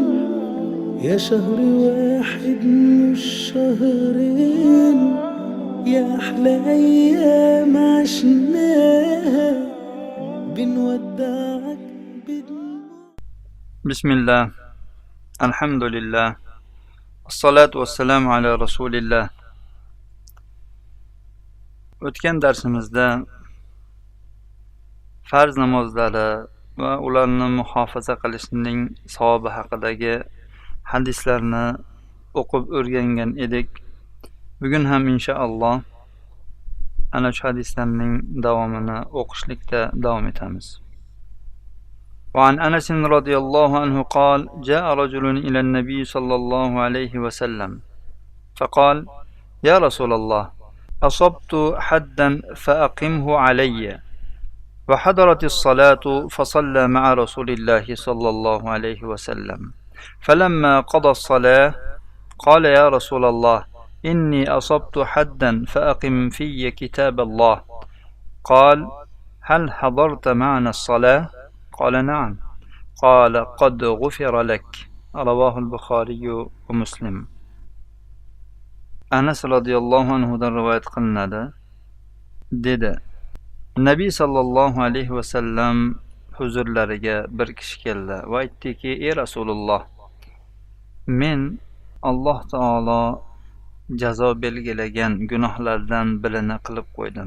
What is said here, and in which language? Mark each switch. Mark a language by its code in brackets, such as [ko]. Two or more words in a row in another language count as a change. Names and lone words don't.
[ar] يا شهر واحد مش شهرين، يا أحلى أيام عشناها بنودعك بدموع. بسم الله، الحمد لله، الصلاة والسلام على رسول الله. [uz] O'tgan darsimizda farz namozlari va ularni muhofaza qilishning savobi haqidagi hadislarni o'qib o'rgangan edik. Bugun ham inshaalloh ana shu hadislarning davomini o'qishlikda davom etamiz. [ar] وعن أنس رضي الله عنه قال: جاء رجل إلى النبي صلى الله عليه وسلم فقال: يا رسول الله، أصبت حدا فأقمه علي، وحضرت الصلاة فصلى مع رسول الله صلى الله عليه وسلم، فلما قضى الصلاة قال: يا رسول الله، إني أصبت حدا فأقم في كتاب الله. قال: هل حضرت معنا الصلاة؟ قال: نعم. قال: قد غفر لك. رواه البخاري ومسلم. [uz] Anas [ar] رضي الله عنه [uz] rivoyat qilinadi. Dedi: Nabiy [ar] صلى الله عليه وسلم [uz] huzurlariga bir kishi keldi va aytdiki: "Ey Rasululloh, men [ar] الله تعالى [uz] jazo belgilagan gunohlardan birini qilib qo'ydim.